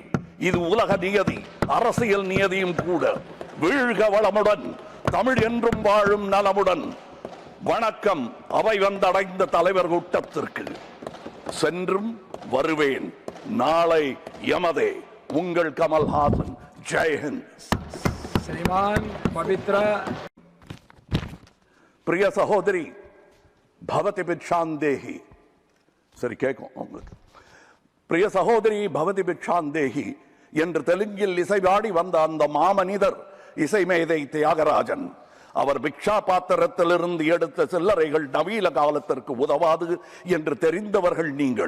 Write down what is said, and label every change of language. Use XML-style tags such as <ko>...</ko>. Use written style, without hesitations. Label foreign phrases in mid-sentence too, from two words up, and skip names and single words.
<ta>இது உலக நியதி, அரசியல் நியதியும் கூட. வீழ்க வளமுடன், தமிழ் என்றும் வாழும் நலமுடன். வணக்கம் அவை வந்தடைந்த தலைவர் கூட்டத்திற்கு. சென்றும் வருவேன், நாளை யமதே. உங்கள் கமல்ஹாசன். ஜெய்ஹிந்த்.</ta> <sa>श्रीमान पवित्र प्रिय सहोदरी भवति भिक्षान्देहि</sa> <ta>சரி கேட்கும் உங்களுக்கு.</ta> <sa>प्रिय सहोदरी भवति भिक्षान्देहि</sa> <ta>என்று தெலுங்கில் இசைவாடி வந்த அந்த மாமனிதர் இசைமேதை தியாகராஜன். அவர் பிக்ஷா பாத்திரத்திலிருந்து எடுத்த சில்லறைகள் நவீன காலத்திற்கு உதவாது என்று தெரிந்தவர்கள் நீங்கள்.</ta>